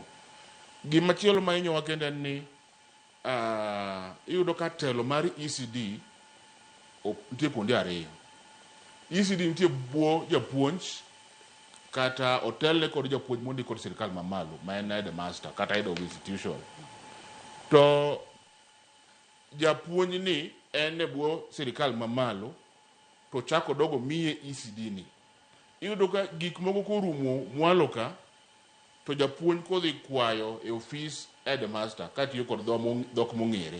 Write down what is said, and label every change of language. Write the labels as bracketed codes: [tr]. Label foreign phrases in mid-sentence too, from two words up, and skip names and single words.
[luo] Gima chielo ma hinyowa kendo en ni iyudo ka telo mar ECD nitie kuonde ariyo. ECD nitie buo japuonj kata otelne kod japuonj mondi kod sirikal mamalo ma en headmaster kata [en] head of institution. [luo] To japuonj ni en e buo sirikal mamalo to chako dogo miye ECD ni. Iyudo ka gik moko korumo mwalo ka to japuonj kodhi kwayo e ofis headmaster katiyo kod dhok mong'ere.